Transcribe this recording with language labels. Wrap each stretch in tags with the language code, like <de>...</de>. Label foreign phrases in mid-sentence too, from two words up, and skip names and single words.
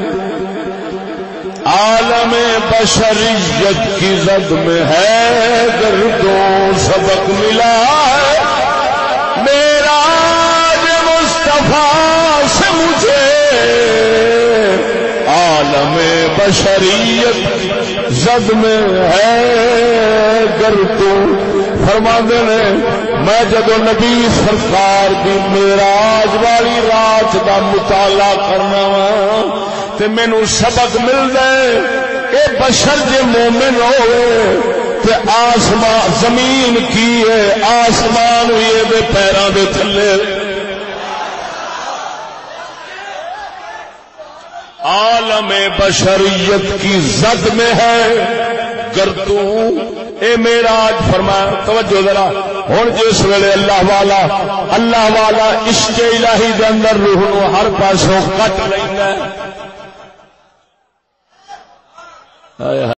<ur>عالم بشریت کی زد میں ہے گردوں، سبق ملا ہے معراج مصطفیٰ سے مجھے، عالم بشریت زد میں ہے گردوں.</ur> <pa>فرماندے نے میں جدو نبی سرکار دی معراج والی رات دا مطالعہ کرنا وا تے مینوں سبق ملدا ہے اے بشر جے مومن ہوئے تے آسمان زمین کی ہے، آسمان ہوئے دے پیراں دے تھلے،</pa> <ur>عالم بشریت کی زد میں ہے گردوں.</ur> <pa>اے معراج فرمایا. توجہ ذرا ہن جس ویلے اللہ والا عشق الہی دے اندر روح نو ہر پاسوں کٹ لیندا ہے.</pa>